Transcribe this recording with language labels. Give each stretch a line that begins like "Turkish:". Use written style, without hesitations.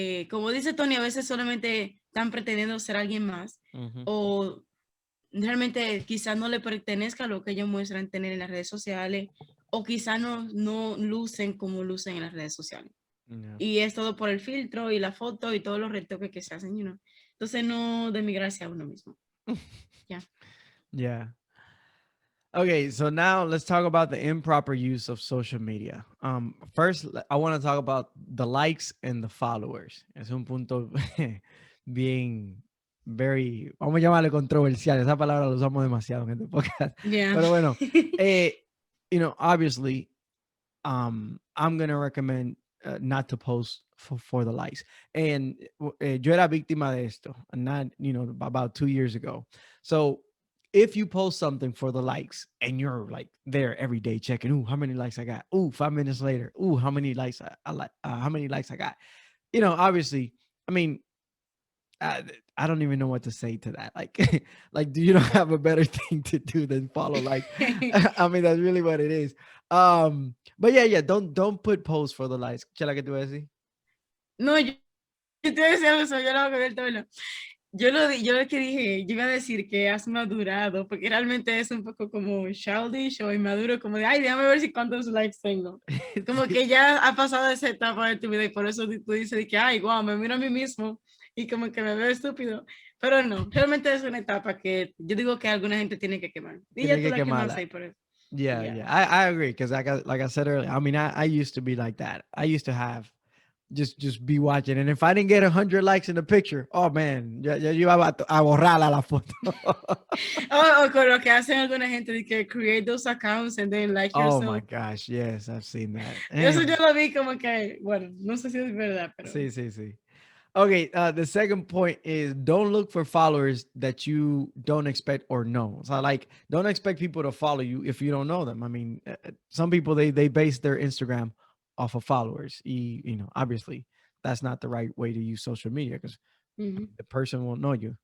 Spanish: como dice Tony, a veces solamente están pretendiendo ser alguien más o realmente quizás no le pertenezca lo que ellos muestran tener en las redes sociales o quizás no lucen como lucen en las redes sociales.
English: Yeah.
Spanish: Y es todo por el filtro y la foto y todos los retoques que se hacen,
English: you know?
Spanish: Entonces no demigrarse a uno mismo.
English: Yeah. Yeah. Okay, so now let's talk about the improper use of social media. First, I want to talk about the likes and the followers.
Spanish: Es un punto bien, vamos a llamarle controversial. Esa palabra la usamos demasiado en este podcast.
English: Yeah.
Spanish: Pero bueno,
English: obviously, I'm going to recommend not to post for the likes. And
Spanish: yo era víctima de esto,
English: not, about 2 years ago. So if you post something for the likes and you're like there every day checking, ooh, how many likes I got? Ooh, 5 minutes later, ooh, how many likes how many likes I got? Obviously, I mean, I don't even know what to say to that. Like, like, do you not have a better thing to do than follow? Like, I mean, that's really what it is. But yeah, don't put posts for the likes.
Spanish: Chela, ¿qué te voy a decir? No, yo te voy a decir algo, yo lo voy a ver todo. Yo lo que dije, yo iba a decir que has madurado, porque realmente es un poco como
English: childish
Spanish: o inmaduro, como de, ay, déjame ver si cuántos likes tengo. Como que ya ha pasado esa etapa de tu vida y por eso tú dices que, ay, wow, me miro a mí mismo y como que me veo estúpido. Pero no, realmente es una etapa que yo digo que alguna gente tiene que quemar. Y ya tú la quemaste ahí por eso.
English: Yeah. I agree, because like I said earlier, I mean, I used to be like that. I used to have just be watching, and if I didn't get 100 likes in the picture, oh man,
Spanish: yo iba a borrarla la foto. O con lo que hacen alguna gente de que
English: create those accounts and then like yourself. Oh my gosh, yes, I've seen that.
Spanish: Eso yo lo vi como que, bueno, no sé si es verdad, pero... Sí.
English: Okay, the second point is don't look for followers that you don't expect or know. So like, don't expect people to follow you if you don't know them. I mean, some people, they base their Instagram off of followers. Obviously that's not the right way to use social media, because the person won't know you.